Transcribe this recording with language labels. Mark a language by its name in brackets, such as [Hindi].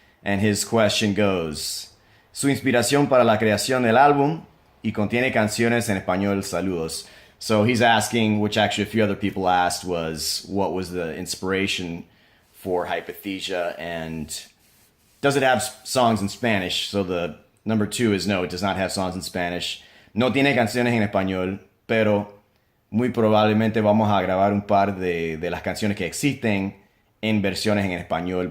[English] And his question goes: [Spanish] Su inspiración para la creación del álbum y contiene canciones en español. Saludos. [English] So he's asking, which actually a few other people asked, was what was the inspiration for Hypothesia, and does it have songs in Spanish? So the number 2 is no, it does not have songs in Spanish. [Spanish] No tiene canciones en español, pero muy probablemente vamos a grabar un par de las canciones que existen en versiones en español.